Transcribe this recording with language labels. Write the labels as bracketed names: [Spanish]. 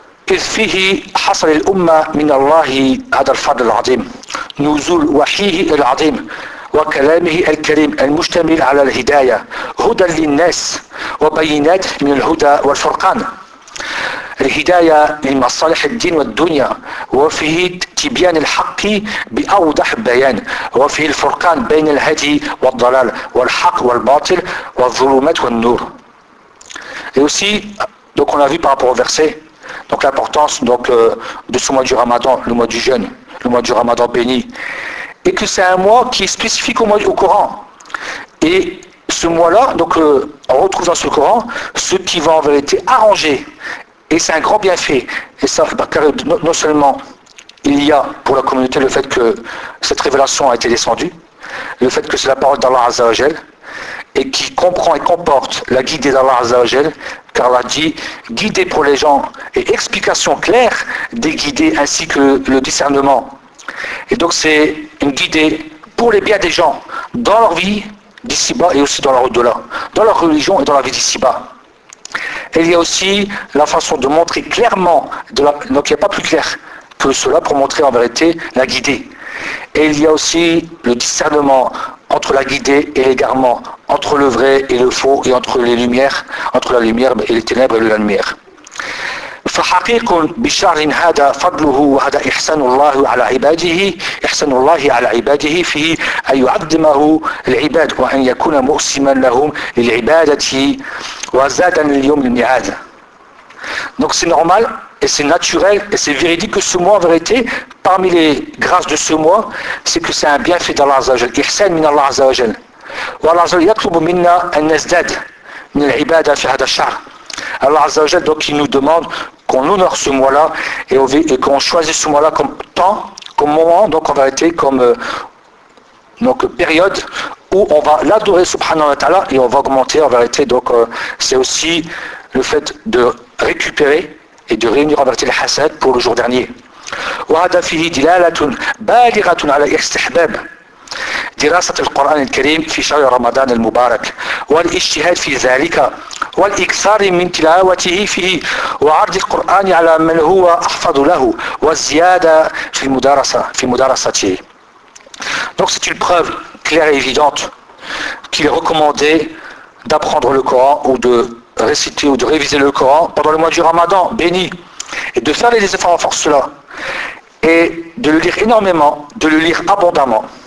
[Arabic] إذ فيه حصل الأمة من الله هذا الفضل العظيم نزول وحيه العظيم وكلامه الكريم المشتمل على الهداية هدى للناس وبينات من الهدى والفرقان الهداية لمصالح الدين والدنيا وفيه تبيان الحق بأوضح بيان وفيه الفرقان بين الهدي والضلال والحق والباطل والظلمات والنور [French] et aussi donc on a vu par rapport au verset. Donc l'importance donc, de ce mois du Ramadan, le mois du jeûne, le mois du Ramadan béni. Et que c'est un mois qui est spécifique au mois au Coran. Et ce mois-là, donc on retrouve dans ce Coran ce qui va en vérité arranger. Et c'est un grand bienfait. Et ça, car non seulement il y a pour la communauté le fait que cette révélation a été descendue, le fait que c'est la parole d'Allah Azza wa Jal, et qui comprend et comporte la guidée d'Allah Azza wa Jal, car Allah dit « guider pour les gens » et « explication claire des guidés ainsi que le discernement ». Et donc c'est une guidée pour les biens des gens, dans leur vie d'ici-bas et aussi dans leur au-delà, dans leur religion et dans la vie d'ici-bas. Et il y a aussi la façon de montrer clairement, donc il n'y a pas plus clair que cela pour montrer en vérité la guidée. Et il y a aussi le discernement entre la guidée et l'égarement, entre le vrai et le faux, et entre les lumières, entre la lumière et les ténèbres et la lumière. [Arabic] فحقيق بشعر هذا فضله وهذا إحسان الله على عباده إحسان الله على عباده فيه أن يعظمه العباد وأن يكون مؤسما لهم للعبادة وزادا اليوم المعاد. [French] Donc c'est normal et c'est naturel et c'est véridique que ce mois en vérité, parmi les grâces de ce mois, c'est que c'est un bienfait d'Allah Azza wa Jal. [Arabic] إحسان من الله عز وجل. والله عز وجل يطلب منا أن نزداد من العبادة في هذا الشعر. [French] Allah Azza wa Jal, donc il nous demande qu'on honore ce mois-là et qu'on choisisse ce mois-là comme temps, comme moment, donc en vérité comme donc période où on va l'adorer subhanahu wa ta'ala et on va augmenter en vérité. Donc c'est aussi le fait de récupérer et de réunir en vérité les hasad pour le jour dernier. [Arabic] وَهَذَا فِيهِ دِلَالَةٌ بَالِغَةٌ عَلَى الْإِسْتِحْبَابِ دراسة القرآن الكريم في شهر رمضان المبارك والاجتهاد في ذلك والإكثار من تلاوته فيه وعرض القرآن على من هو أحفظ له والزيادة في المدارسة في مدارسته. [French] Donc c'est une preuve claire et évidente qu'il est recommandé d'apprendre le Coran ou de réciter ou de réviser le Coran pendant le mois du Ramadan béni et de faire les efforts en force cela et de le lire énormément, de le lire abondamment.